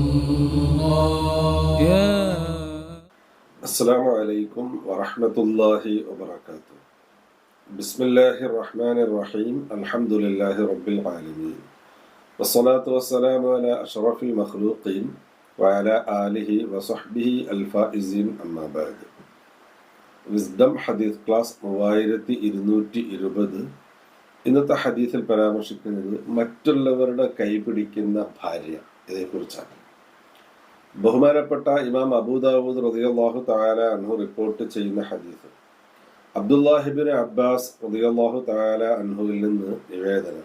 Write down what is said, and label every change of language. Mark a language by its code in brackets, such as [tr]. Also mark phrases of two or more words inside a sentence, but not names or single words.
[ar] السلام عليكم ورحمة الله وبركاته. بسم الله الرحمن الرحيم. الحمد لله رب العالمين والصلاة والسلام على أشرف المخلوقين وعلى آله وصحبه الفائزين أما بعد. [ml] വിസ്ഡം ഹദീസ് ക്ലാസ് 3220. ഇന്നത്തെ ഹദീസിൽ പരാമർശിക്കുന്നത് മറ്റുള്ളവരുടെ കൈപിടിക്കുന്ന ഭാര്യ ഇതേക്കുറിച്ചാണ്. ബഹുമാനപ്പെട്ട ഇമാം അബൂദാവൂദ് [ar] رضي الله تعالى عنه [ml] റിപ്പോർട്ട് ചെയ്യുന്ന ഹദീസ്, അബ്ദുല്ലാഹിബ്നു അബ്ബാസ് [ar] رضي الله تعالى عنه [ml] നിന്ന് നിവേദനം.